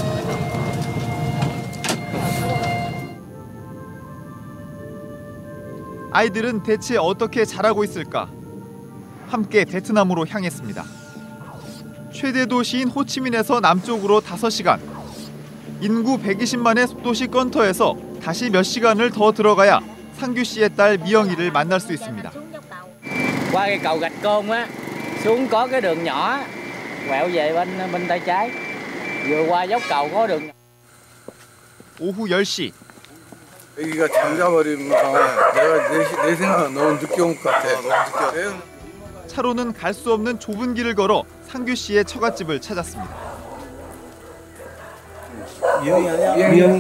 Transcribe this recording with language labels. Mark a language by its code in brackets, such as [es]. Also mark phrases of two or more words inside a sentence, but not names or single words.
[ko] 아이들은 대체 어떻게 자라고 있을까? 함께 베트남으로 향했습니다. 최대 도시인 호치민에서 남쪽으로 5시간. 인구 120만의 소도시 건터에서 다시 몇 시간을 더 들어가야 상규 씨의 딸 미영이를 만날 수 있습니다. [vi] Qua cái cầu Gạch Côn á, xuống có cái đường nhỏ quẹo về bên tay trái. vừa qua dốc cầu có đường. [ko] 오후 10시. 애기가 잠자버리면 내가 내 생각은 너무 늦게 온 것 같아. 차로는 갈 수 없는 좁은 길을 걸어 상규 씨의 처갓집을 찾았습니다. 미영이.